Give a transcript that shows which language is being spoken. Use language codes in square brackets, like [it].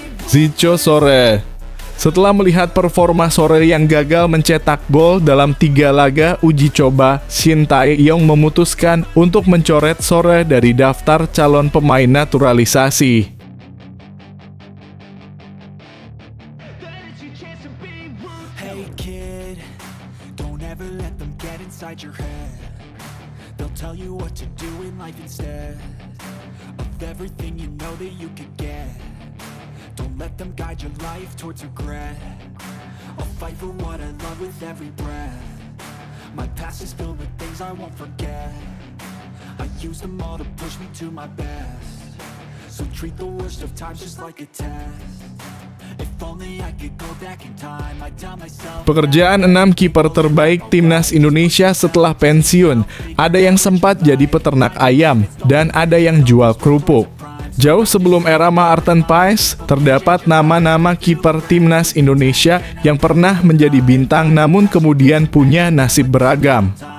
[id] Zico Sore. Setelah melihat performa Sore yang gagal mencetak gol dalam 3 laga uji coba, Shin Tae-yong memutuskan untuk mencoret Sore dari daftar calon pemain naturalisasi. [en] Hey kid, don't ever let them get inside your head. They'll tell you what to do in life instead of everything you know that you could get. Don't let them guide your life towards regret. I'll fight for what I love with every breath. My past is filled with things I won't forget. I use them all to push me to my best. So treat the worst of times just like a test. If only I could go back in time, I'd tell myself. [id] Pekerjaan 6 kiper terbaik Timnas Indonesia setelah pensiun. Ada yang sempat jadi peternak ayam dan ada yang jual kerupuk. Jauh sebelum era Maarten Paes, terdapat nama-nama kiper Timnas Indonesia yang pernah menjadi bintang namun kemudian punya nasib beragam.